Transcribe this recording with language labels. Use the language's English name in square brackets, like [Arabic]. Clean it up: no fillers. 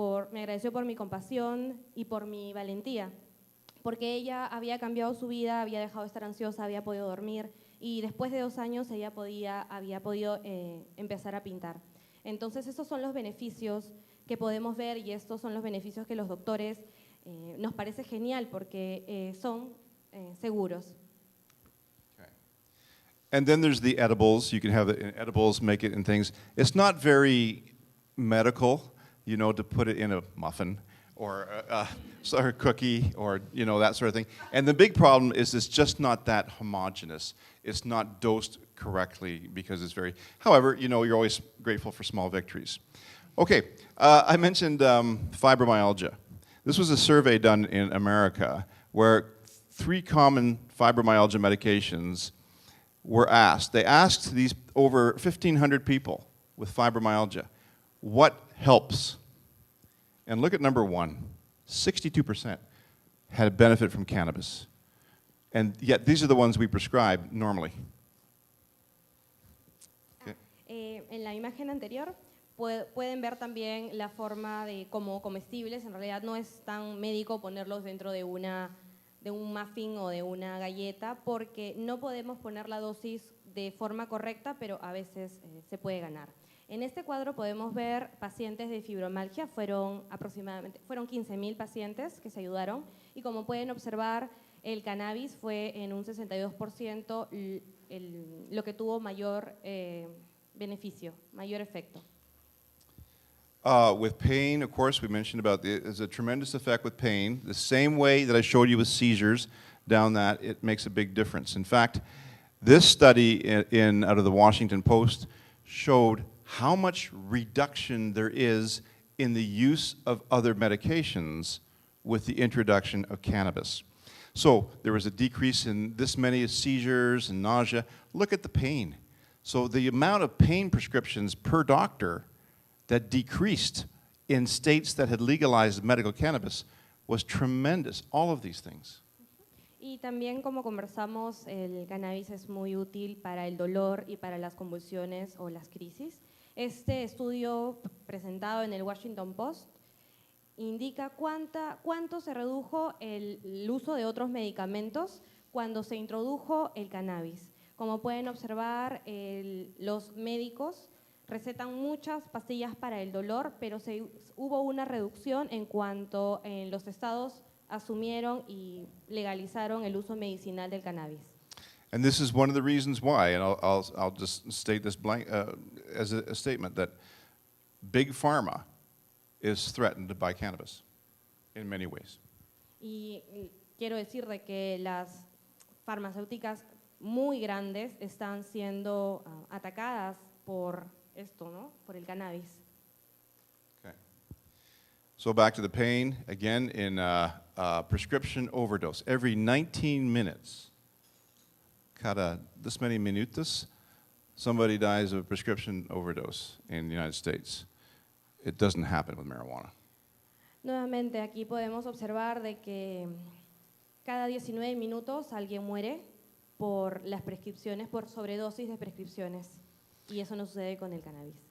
[Spanish] Me agradeció por mi compasión y por mi valentía. Porque ella había cambiado su vida, había dejado de estar ansiosa, había podido dormir y después de 2 años ella había podido empezar a pintar. Entonces esos son los beneficios que podemos ver y estos son los beneficios que los doctores nos parece genial porque son seguros. [English] Okay. And then there's the edibles. You can have the edibles, make it in things. It's not very medical, you know, to put it in a muffin or a cookie, or that sort of thing. And the big problem is it's just not that homogeneous. It's not dosed correctly because it's very. However, you're always grateful for small victories. Okay, I mentioned fibromyalgia. This was a survey done in America where 3 common fibromyalgia medications were asked. They asked these over 1,500 people with fibromyalgia, what helps? And look at number 1, 62% had a benefit from cannabis. And yet these are the ones we prescribe normally. Okay. [Spanish] En la imagen anterior pueden ver también la forma de como comestibles. En realidad no es tan médico ponerlos dentro de un muffin o de una galleta porque no podemos poner la dosis de forma correcta, pero a veces se puede ganar. En este cuadro podemos ver pacientes de fibromialgia, fueron 15.000 pacientes que se ayudaron y como pueden observar el cannabis fue en un 62% lo que tuvo mayor beneficio, mayor efecto. [English] With pain, of course, we mentioned there's a tremendous effect with pain. The same way that I showed you with seizures down that, it makes a big difference. In fact, this study out of the Washington Post showed how much reduction there is in the use of other medications with the introduction of cannabis. So there was a decrease in this many seizures and nausea. Look at the pain. So the amount of pain prescriptions per doctor that decreased in states that had legalized medical cannabis was tremendous, all of these things. [Spanish] Y también, como conversamos, el cannabis es muy útil para el dolor y para las convulsiones o las crisis. Este estudio presentado en el Washington Post indica cuánto se redujo el uso de otros medicamentos cuando se introdujo el cannabis. Como pueden observar, los médicos recetan muchas pastillas para el dolor, pero hubo una reducción en cuanto en los estados asumieron y legalizaron el uso medicinal del cannabis. [English] And this is one of the reasons why, and I'll just state this blank, as a statement, that Big Pharma is threatened by cannabis in many ways. [Spanish] Y quiero decir de que las farmacéuticas muy grandes están siendo atacadas por esto, ¿no? Por el cannabis. [English] Okay. So back to the pain, again, in prescription overdose. Every 19 minutes, cada this many minutos, somebody dies of a prescription overdose in the United States. It doesn't happen with marijuana. [Spanish] Nuevamente aquí podemos observar de que cada 19 minutos alguien muere por las prescripciones, por sobredosis de prescripciones. Y eso no sucede con el cannabis.